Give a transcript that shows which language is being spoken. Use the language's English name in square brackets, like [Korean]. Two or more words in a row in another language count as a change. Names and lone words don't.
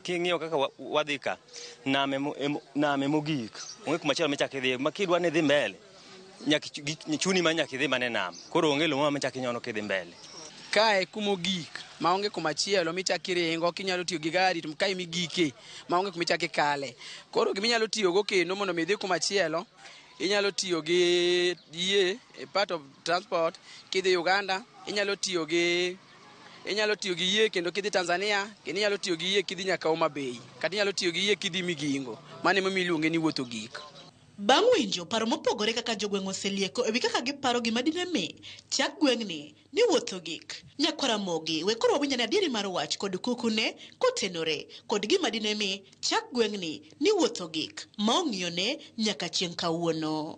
[Luo (Kenya and Tanzania)] King'iyo kaka wadhi ka, nam mogik, onge kuma chielo michaki dhi, ma kidwa ni dhi mbele, chuni ma nyaki dhi mane nam. Koro onge lo ma chaki nyono kidhi mbele. Kae kumogik maonge kumachielo michaki ringo, kinyalo tiyo gi gari to kae migike maonge kumichaki kale. Koro giminyalo tiyo go kendo mondo midhi kumachielo, inyalo tiyo gi yie [English] a part of transport. [Luo (Kenya and Tanzania)] Kidhi Uganda inyalo tiyo gi yie, kendo kidhi Tanzania kendo inyalo tiyo gi yie kidhi nyaka Homa Bay, kata inyalo tiyo gi yie kidhi Migingo. Mano emomiyo iluonge ni wuotho gik. Bang' winjo paro mopogore kaka jogweng' oselieko ewi kaka giparo gima dine mi chak gweng'ni ni wuotho gik, Nyakwaramogi we koro wawinjo ni adieri mar wach kod kukune kotenore kod gima dine mi chak gweng'ni ni wuotho gik ma ong'iyone nyaka chieng' kawuono.